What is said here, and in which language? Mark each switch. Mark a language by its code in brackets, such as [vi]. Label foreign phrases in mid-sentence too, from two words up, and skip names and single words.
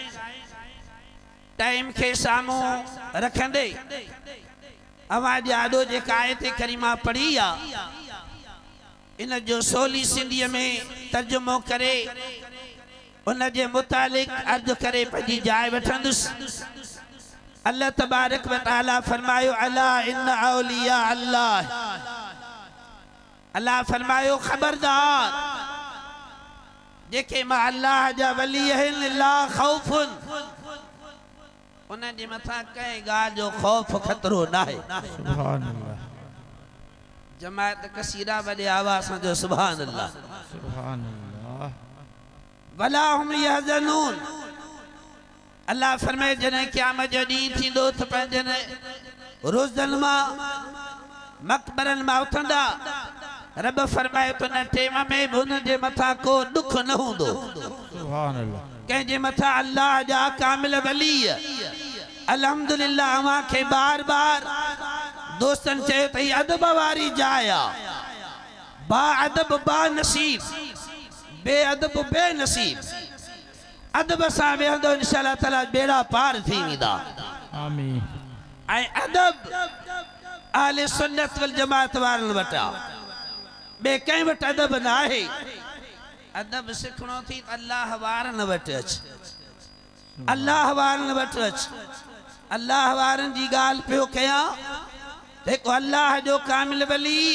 [sd] टाइम के साम्हूं रखंदे अवां ॼाॾो जेका आयत करीमा पढ़ी आहे इन जो सवली सिंधीअ में तर्जुमो करे उन जे मुतालिक अर्ज़ करे पंहिंजी जाइ वठंदुसि। अल्लाह तबारक व तआला फरमायो [ar] ألا إن أولياء الله, [sd] अल्लाह फरमायो खबरदार जेके मां अल्लाह जा वली आहिनि [ar] لا خوف, [sd] उन जे मथां कंहिं ॻाल्हि जो खौफ खतरो न आहे। [ar] سبحان الله. [sd] जमात कसीरा वॾे आवाज़ सां जो [ar] سبحان الله. سبحان الله. ولا هم يحزنون, [sd] अल्लाह फरमाए जॾहिं क़यामत जो ॾींहुं थींदो त पंहिंजनि रोज़नि मां मक़बरनि मां उथंदा, रब फरमाए तो न टेम में भी उन जे मथा को दुख न हूंदो। [ar] سبحان الله. [sd] कंहिंजे मथा अल्लाह जा कामिल वली अल्हम्दुलिल्लाह अवां खे बार बार दोस्तन चयो त अदब वारी जाइ आहे [ur] با ادب با نصیب بے ادب بے نصیب [sd] अदब सां वेहंदो [ar] إن شاء الله تعالى [sd] बेड़ा पार थी वेंदा आमीन ऐं अदब [ar] أهل السنة والجماعة [sd] वारनि वटि आहे बे कंहिं वटि अदब न आहे अदब सिखणो थी त अल्लाह वारनि वटि अच अल्लाह वारनि वटि अच अल्लाह वारनि जी ॻाल्हि पियो कयां देखो अल्लाह जो कामिल वली